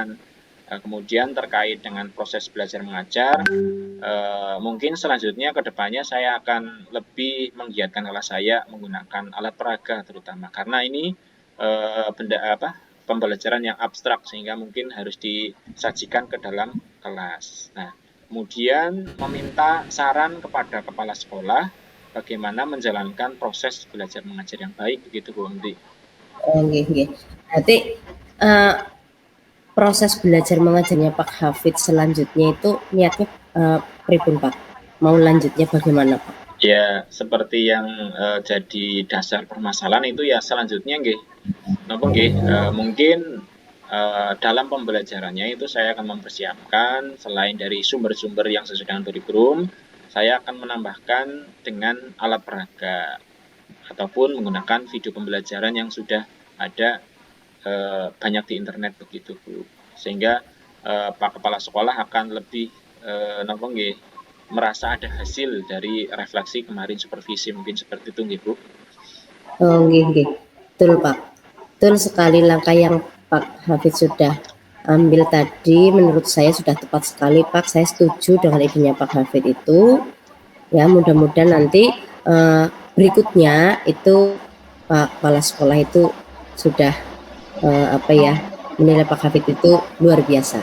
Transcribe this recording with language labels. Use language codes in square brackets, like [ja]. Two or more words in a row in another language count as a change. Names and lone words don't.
[id] Kemudian terkait dengan proses belajar mengajar, mungkin selanjutnya ke depannya saya akan lebih menggiatkan kelas saya menggunakan alat peraga terutama karena ini benda apa pembelajaran yang abstrak sehingga mungkin harus disajikan ke dalam kelas. Nah, kemudian meminta saran kepada kepala sekolah bagaimana menjalankan proses belajar mengajar yang baik begitu Bu Undi. [jv] Oh nggih nggih. [id] Berarti eh, proses belajar mengajarnya Pak Hafid selanjutnya itu niatnya pripun Pak? Mau lanjutnya bagaimana Pak? Ya, seperti yang jadi dasar permasalahan itu ya selanjutnya nggih. [jv] Napa nggih, [id] mungkin dalam pembelajarannya itu saya akan mempersiapkan selain dari sumber-sumber yang sesuai dengan kurikulum, saya akan menambahkan dengan alat peraga ataupun menggunakan video pembelajaran yang sudah ada banyak di internet begitu Bu. Sehingga Pak Kepala Sekolah akan lebih [jv] napa nggih, [id] merasa ada hasil dari refleksi kemarin supervisi mungkin seperti itu nggih Bu. [jv] Oh nggih nggih. [id] Betul Pak. Betul sekali langkah yang Pak Hafid sudah ambil tadi menurut saya sudah tepat sekali Pak. Saya setuju dengan idenya Pak Hafid itu. Ya mudah-mudahan nanti berikutnya itu Pak Kepala Sekolah itu sudah apa ya menilai Pak Hafid itu luar biasa.